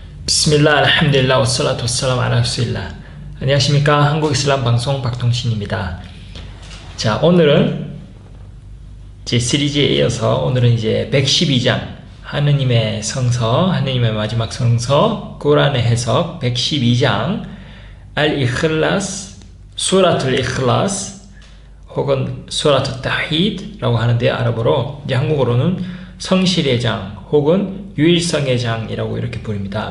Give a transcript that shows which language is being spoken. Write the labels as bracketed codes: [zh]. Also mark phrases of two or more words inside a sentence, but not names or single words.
[ar] بسم الله الحمد لله wassalatu wassalamu ala rasulillah. [ko] 안녕하십니까, 한국이슬람 방송 박동신입니다. 자, 오늘은 제 시리즈에 이어서 오늘은 이제 112장 하느님의 성서, 하느님의 마지막 성서 꾸란의 해석 112장 알-이클라스, 수라툴 이클라스 혹은 수라투 타히드라고 하는데, 아랍어로 이제 한국어로는 성실의 장 혹은 유일성의 장이라고 이렇게 부릅니다.